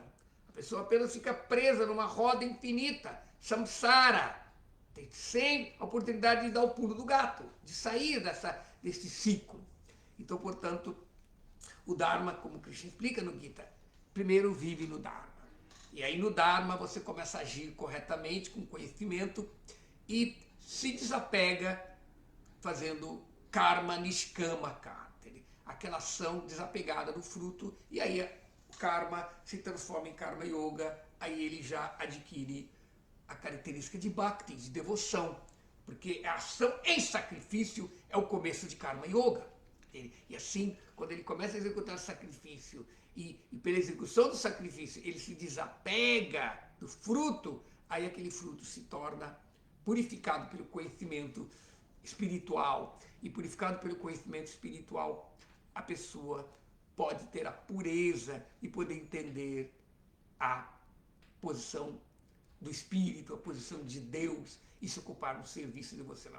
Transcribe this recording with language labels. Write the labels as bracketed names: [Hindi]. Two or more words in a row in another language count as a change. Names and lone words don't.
[Portuguese] A pessoa apenas fica presa numa roda infinita, samsara, sem a oportunidade de dar o pulo do gato, de sair desse ciclo. Então, portanto, o Dharma, como Krishna explica no Gita, primeiro vive no Dharma. E aí no Dharma você começa a agir corretamente, com conhecimento, e se desapega fazendo [Sanskrit] कर्म निष्काम कर्म, [Portuguese] aquela ação desapegada do fruto, e aí o karma se transforma em [Sanskrit] कर्म योग, [Portuguese] aí ele já adquire a característica de bhakti, de devoção, porque a ação em sacrifício é o começo de [Sanskrit] कर्म योग. [Portuguese] E assim, quando ele começa a executar o sacrifício, e pela execução do sacrifício ele se desapega do fruto, aí aquele fruto se torna purificado pelo conhecimento espiritual, e purificado pelo conhecimento espiritual, a pessoa pode ter a pureza e poder entender a posição do Espírito, a posição de Deus, e se ocupar no serviço de você não.